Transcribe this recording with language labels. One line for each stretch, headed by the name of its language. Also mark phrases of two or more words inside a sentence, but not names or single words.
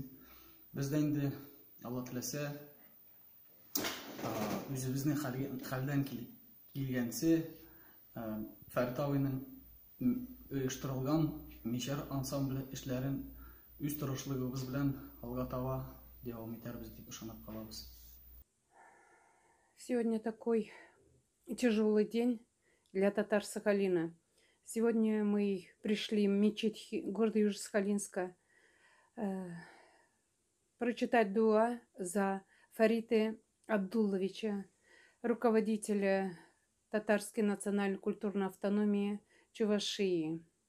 Tatar: Без дә инде Алла теләсә үзебезнең хәлдән килгәнчә Фәрит абыйның оештырылган Мишәр ансамбле эшләрен үз тырышлыгыбыз белән алга таба дәвам итәрбез дип ышанып калабыз.
Russian: Сегодня такой тяжелый день для татар Сахалина. Сегодня мы пришли в мечеть города Южно-Сахалинска прочитать дуа за Фарита Абдулловича, руководителя татарской национальной культурной автономии Чувашии.